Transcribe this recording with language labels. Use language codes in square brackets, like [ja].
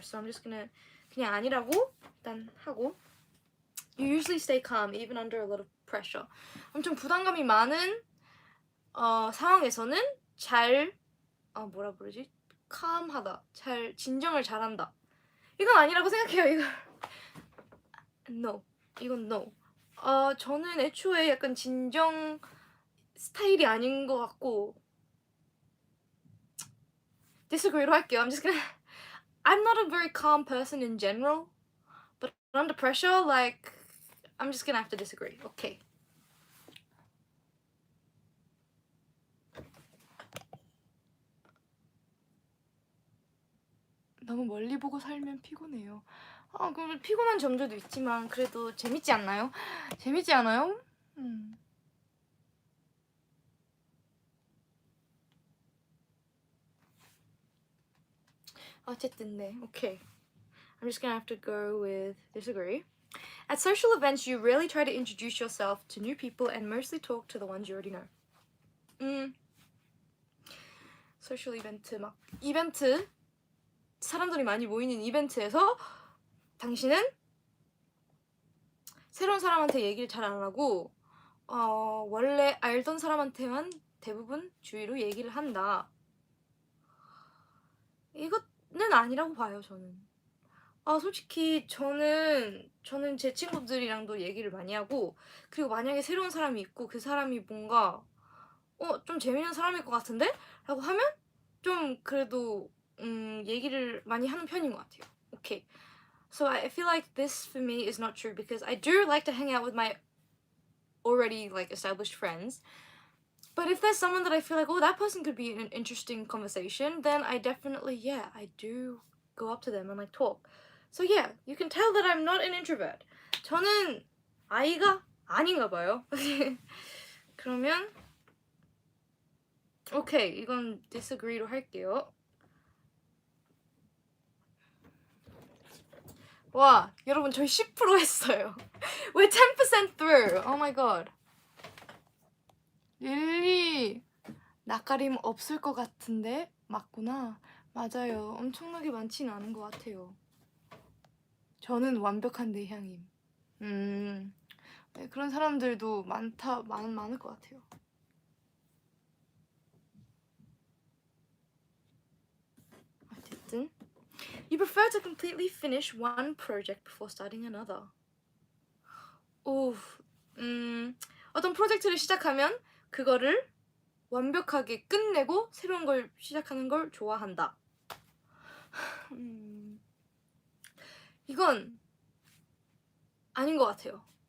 [en] So I'm just gonna [ko] 그냥 아니라고 일단 하고. [en] You usually stay calm even under a lot of pressure. [ko] 엄청 부담감이 많은 상황에서는 잘 뭐라 부르지? calm하다. 잘 진정을 잘한다. 이건 아니라고 생각해요. 이거. No. 이건 no. 저는 애초에 약간 진정 스타일이 아닌 것 같고 disagree로 할게요. [en] I'm not a very calm person in general, but under pressure, like I'm just gonna have to disagree. Okay. [ko] 너무 멀리 보고 살면 피곤해요. 그 피곤한 점들도 있지만 그래도 재밌지 않나요? 재밌지 않아요? 어쨌든 네, okay. [en] I'm just gonna have to go with disagree. At social events, you rarely try to introduce yourself to new people and mostly talk to the ones you already know. [ko] 소셜 이벤트 막 이벤트 사람들이 많이 모이는 이벤트에서 당신은 새로운 사람한테 얘기를 잘 안 하고 원래 알던 사람한테만 대부분 주위로 얘기를 한다. 이거는 아니라고 봐요, 저는. 솔직히 저는 제 친구들이랑도 얘기를 많이 하고, 그리고 만약에 새로운 사람이 있고 그 사람이 뭔가 좀 재밌는 사람일 것 같은데? 라고 하면 좀 그래도 얘기를 많이 하는 편인 것 같아요. 오케이. [en] So I feel like this for me is not true because I do like to hang out with my already like established friends. But if there's someone that I feel like, oh, that person could be an interesting conversation, then I definitely, yeah, I do go up to them and like talk. So yeah, you can tell that I'm not an introvert. [ko] 저는 아이가 아닌가 봐요. 그러면 오케이, 이건 disagree로 할게요. 와, 여러분 저희 10% 했어요. [en] We're 10% through. Oh my god. [ko] 릴리 낯가림 없을 것 같은데 맞구나. 맞아요. 엄청나게 많지는 않은 것 같아요. 저는 완벽한 내향임. 네, 그런 사람들도 많을 것 같아요. 어쨌든 [en] You prefer to completely finish one project before starting another. [ko] 오, 어떤 프로젝트를 시작하면 그거를 완벽하게 끝내고 새로운 걸 시작하는 걸 좋아한다. 이건 아닌 것 같아요.